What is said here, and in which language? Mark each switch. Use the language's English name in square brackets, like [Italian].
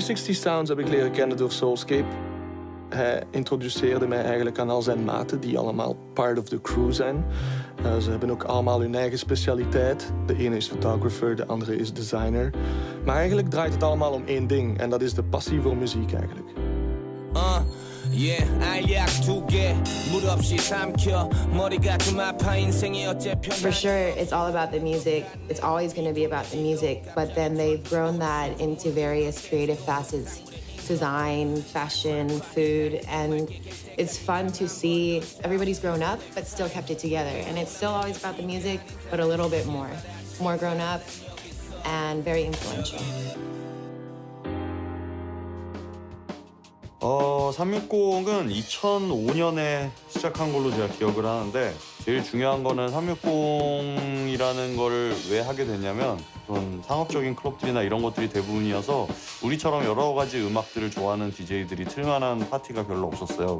[Dutch] Sounds heb ik leren kennen door Soulscape. Hij introduceerde mij eigenlijk aan al zijn maten, die allemaal [English] part of the crew [Dutch] zijn. Ze hebben ook allemaal hun eigen specialiteit. De ene is photographer, de andere is designer. Maar eigenlijk draait het allemaal om één ding. En dat is de passie voor muziek eigenlijk. [English] For sure, it's all about the music. It's always going to be about the music. But then they've grown that into various creative facets. Design, fashion, food, and it's fun to see everybody's grown up but still kept it together. And it's still always about the music, but a little bit more. More grown up and very influential. [Korean] 360은 2005년에 시작한 걸로 제가 기억을 하는데 제일 중요한 거는 360이라는 거를 왜 하게 됐냐면 그런 상업적인 클럽들이나 이런 것들이 대부분이어서 우리처럼 여러 가지 음악들을 좋아하는 DJ들이 틀만한 파티가 별로 없었어요.